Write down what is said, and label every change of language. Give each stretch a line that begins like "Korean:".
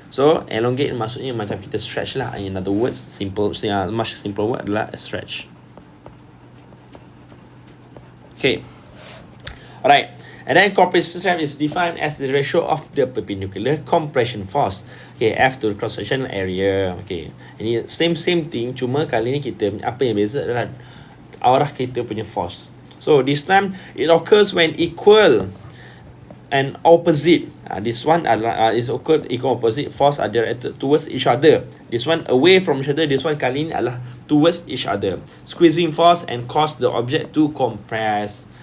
English: So elongate
Malay: maksudnya macam kita
English: stretch lah. In other words, much simple word adalah stretch. Okay, alright. And then compressive strength is defined as the ratio of the perpendicular compression force, okay, F to the cross sectional area.
Malay: Okay, ini
English: same thing,
Malay: cuma kali ni kita apa yang beza adalah arah kita punya force.
English: So this time it occurs when equal and opposite. This one is equal opposite force are directed towards each other. This one away from each other. This one
Malay: kali ni adalah
English: towards each other. Squeezing force and cause the object to compress.